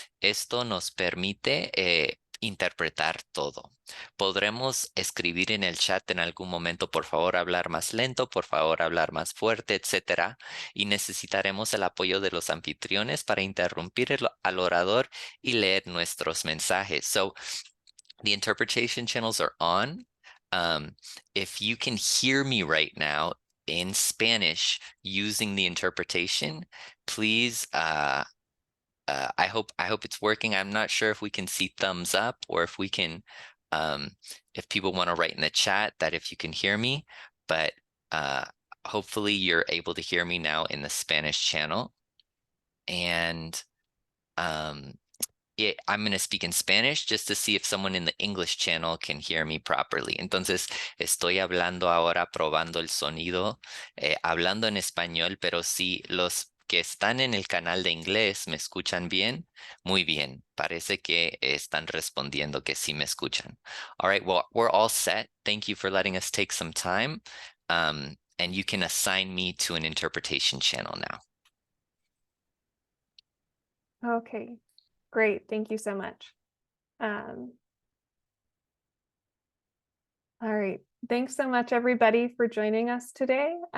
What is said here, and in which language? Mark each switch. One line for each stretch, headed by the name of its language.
Spanish: Esto nos permite interpretar todo. Podremos escribir en el chat en algún momento, por favor, hablar más lento, por favor, hablar más fuerte, etcétera. Y necesitaremos el apoyo de los anfitriones para interrumpir al orador y leer nuestros mensajes.
English: So, the interpretation channels are on. If you can hear me right now in Spanish using the interpretation, please, I hope it's working. I'm not sure if we can see thumbs up or if we can, if people want to write in the chat that if you can hear me, but hopefully you're able to hear me now in the Spanish channel. And I'm going to speak in Spanish just to see if someone in the English channel can hear me properly.
Spanish: Entonces, estoy hablando ahora, probando el sonido, hablando en español, pero si los que están en el canal de inglés me escuchan bien, muy bien. Parece que están respondiendo que sí me escuchan.
English: All right, well, we're all set. Thank you for letting us take some time. And you can assign me to an interpretation channel now. Okay. Great, thank you so much. All right, thanks so much everybody for joining us today.